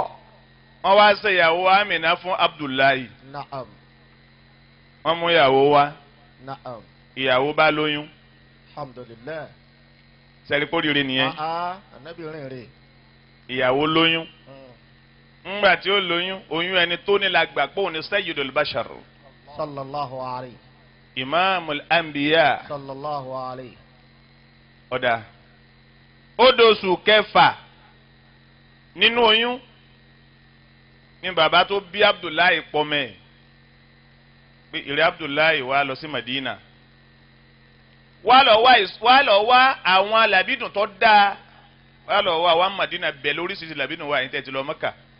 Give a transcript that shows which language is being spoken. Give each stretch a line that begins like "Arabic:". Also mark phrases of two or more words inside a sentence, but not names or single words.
Yoruba: wọ́n wá ṣe ìyàwó Amina fún Abdullahi.
Arabic: نعم.
Yoruba: wọ́n mú ìyàwó wá.
Arabic: نعم.
Yoruba: ìyàwó bá lóyún.
Arabic: الحمد لله.
Yoruba: sẹ́rí kó rire nìyẹn. Ànábì rìn rè. ìyàwó lóyún. ńgbà tí ó lóyún oyún ẹni tó ní la gbà pé òun ni
Arabic: سيد البشر. صلى الله عليه. إمام الأنبياء. صلى الله عليه.
Yoruba: ọ̀dà ó dóṣù kẹfà nínú oyún ní bàbá tó bí Abdullahi pọ̀mẹ́ pé ìrẹ́ Abdullahi wá lọ sí Madina wá lọ wá àwọn alábìdùn tó dáa wá lọ wá àwọn Madina bẹ̀ lóríṣiríṣi làbìdùn wà ní tẹ̀tí lọ Mẹ́kà